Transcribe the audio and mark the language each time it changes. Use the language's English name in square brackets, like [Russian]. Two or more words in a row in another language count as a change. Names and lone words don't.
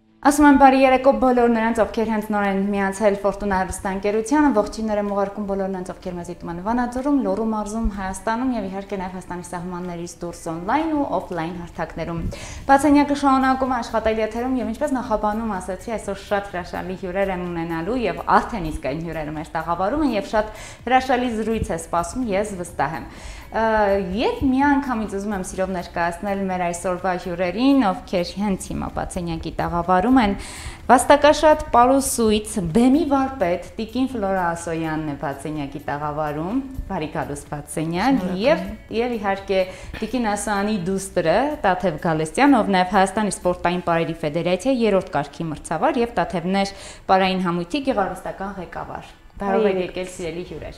[Armenian] Ասում եմ բարի երեկո բոլոր նրանց, ովքեր հենց նոր են միացել Ֆորտունա հեռուստաընկերությանը, ողջույններ եմ ուղարկում բոլոր նրանց, ովքեր մեզ դիտում են Վանաձորում, Լոռու մարզում, Հայաստանում եւ իհարկե նաեւ Հայաստանի սահմաններից դուրս on-line ու off-line հարթակներում։ Բացենյակը շարունակում աշխատել եթերում եւ ինչպես նախաբանում ասացի, այսօր շատ հրաշալի հյուրեր են ունենալու եւ արդեն իսկ այն հյուրերը մեր տաղավարում են եւ շատ հրաշալի զրույց է սպասում, ես վստահ եմ։ Եվ միանգամից ուզում եմ սիրով ներկայացնել մեր այսօրվա հյուրերին, ովքեր հենց հիմա Բացենյակի տաղավարում են, վաստակաշատ պարուսույց բեմի վարպետ Տիկին Ֆլորա Ասոյանն է Բացենյակի տաղավարում, բարի գալուս Բացենյակ, եւ իհարկե Տիկին Ասոյանի դուստրը Տաթև Գալստյան, ով նաեւ Հայաստանի սպորտային պարերի ֆեդերացիայի 3-րդ կարգի մրցավար եւ Տաթևներ պարային համույթի գեղարվեստական ղեկավար։ Բարով եք եկել սիրելի հյուրեր։